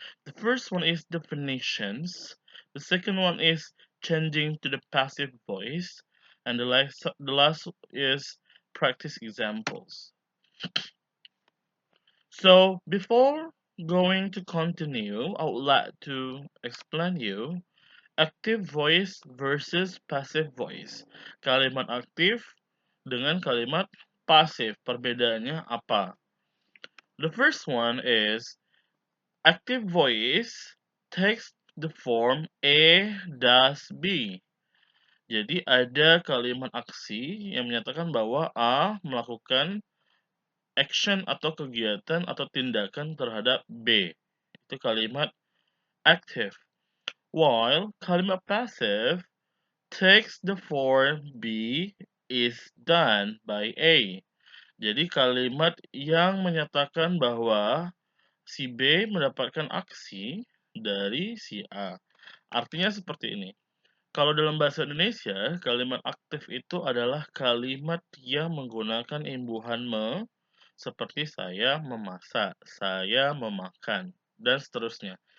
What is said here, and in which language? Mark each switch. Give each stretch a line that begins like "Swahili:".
English: The first one is definitions. The second one is changing to the passive voice, and the last is practice examples. So before going to continue, I would like to explain you active voice versus passive voice.
Indonesian: Kalimat aktif dengan kalimat pasif, perbedaannya apa?
English: The first one is active voice takes the form A does B.
Indonesian: Jadi ada kalimat aksi yang menyatakan bahwa A melakukan action atau kegiatan atau tindakan terhadap B. Itu kalimat active.
English: While kalimat passive takes the form B is done by A.
Indonesian: Jadi kalimat yang menyatakan bahwa si B mendapatkan aksi dari si A. Artinya seperti ini. Kalau dalam bahasa Indonesia, kalimat aktif itu adalah kalimat yang menggunakan imbuhan me, seperti saya memasak, saya memakan, dan seterusnya.